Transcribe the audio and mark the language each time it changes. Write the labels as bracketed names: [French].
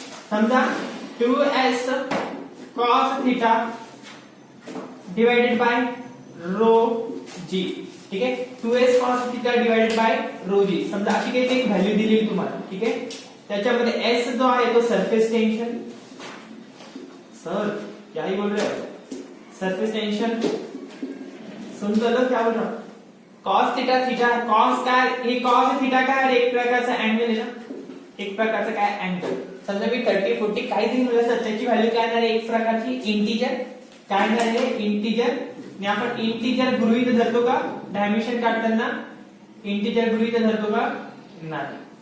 [Marathi] समजा 2s cos theta divided by row जी. ठीक आहे. 2s cos theta divided by row जी समजा अशी काही एक व्हॅल्यू दिली तुम्हाला. ठीक आहे. त्याच्यामध्ये s जो आहे तो सरफेस टेंशन. [Hindi] सर क्या ही बोल रहे हो सरफेस टेंशन सुन तो लो क्या बोल रहा हूं. [Marathi] cos थीटा cos काय हे cos थीटा काय एक प्रकारचा अँगल आहे ना. एक प्रकारचा काय अँगल. समजा मी 30 40 काही दिलं असेल त्याची व्हॅल्यू काय असणार आहे एक प्रकारची इंटिजर. काय असणार आहे इंटिजर. आणि आपण इंटिजर गृहीत धरतो का डायमेन्शन काढताना इंटिजर गृहीत धरतो का नाही.